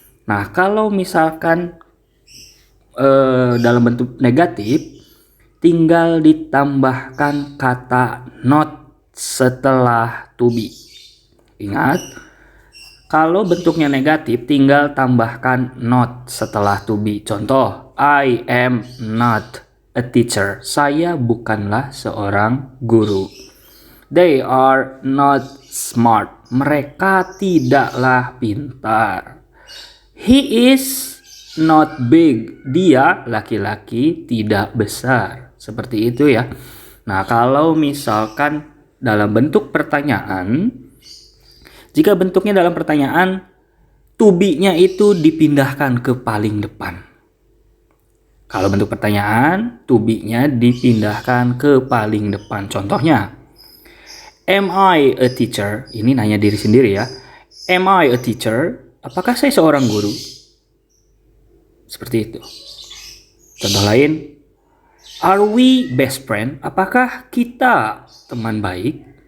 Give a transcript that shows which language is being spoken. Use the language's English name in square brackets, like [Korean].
[Indonesian] Nah, kalau misalkan dalam bentuk negatif, tinggal ditambahkan kata not setelah to be. Ingat, Kalau bentuknya negatif, tinggal tambahkan not setelah to be. [English] Contoh, I am not a teacher. [Indonesian] Saya bukanlah seorang guru. [English] They are not smart. [Indonesian] Mereka tidaklah pintar. [English] He is not big. [Indonesian] Dia laki-laki tidak besar. Seperti itu ya. Nah, kalau misalkan dalam bentuk pertanyaan, jika bentuknya dalam pertanyaan, to be-nya itu dipindahkan ke paling depan. Kalau bentuk pertanyaan, to be-nya dipindahkan ke paling depan. [English] Contohnya, am I a teacher? [Indonesian] Ini nanya diri sendiri ya. [English] Am I a teacher? [Indonesian] Apakah saya seorang guru? Seperti itu. Contoh lain, [English] are we best friend? [Indonesian] Apakah kita teman baik?